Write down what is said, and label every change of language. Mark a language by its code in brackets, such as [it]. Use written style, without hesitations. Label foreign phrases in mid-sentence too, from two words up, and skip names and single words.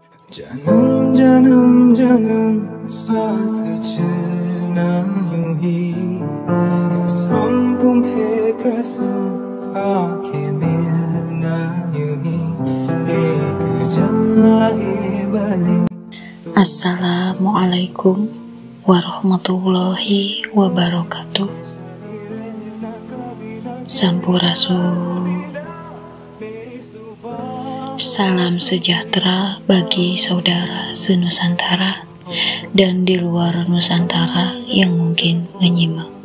[hi] जन्म जन्म जन्म साथ चलना यूं ही कसम तुम्हें कसम आंखें मिलना यूं ही एक जलाए बले. [ar] السلام عليكم ورحمة الله وبركاته. [id] Sampurasun. Salam sejahtera bagi saudara se-Nusantara dan di luar Nusantara yang mungkin menyimak.